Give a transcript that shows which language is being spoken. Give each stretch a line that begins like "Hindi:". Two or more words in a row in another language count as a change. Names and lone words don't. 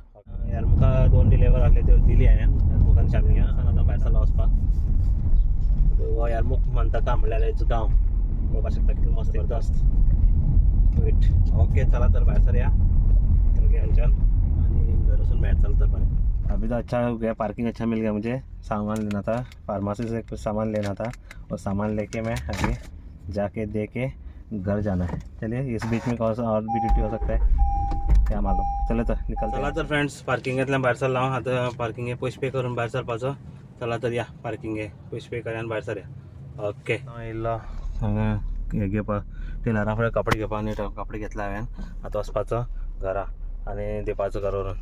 Konkani: येरमुका दोन डिलिव्हर आहले त्यो दिली हांवें, येरमुक आनी शाम्या. आनी आतां भायर सरला वचपाक. हो येरमुक म्हणटा का म्हणल्यार हेचो गांव पळोवपाक शकता कितलो मस्त जबरदस्त.
English: wait okay
Konkani: चला तर भायर सरया हांगच्यान आनी घर वचून मेळटा. चल तर बरें.
Hindi: अभी तो अच्छा हो गया, पार्किंग अच्छा मिल गया मुझे. सामान लेना था फार्मेसी से, कुछ सामान लेना था. और सामान लेके मैं अभी जाके दे के घर जाना है. चलिए इस बीच में कौन सा और भी ड्यूटी हो सकता है क्या मालूम.
Konkani: चला तर निकल. चला तर फ्रेंड्स पार्किंगांतल्यान भायर सरला हांव. आतां पार्किंगे पयशे पे करून भायर सरपाचो. चला तर या पार्किंगे पयशे पे करया आनी भायर सरया. ओके येयलो हांगा हे घेवपाक टेलरा फुडें कपडे घेवपाक. आनी कपडे घेतला हांवें. आतां वचपाचो घरा आनी दिवपाचो घर व्हरून.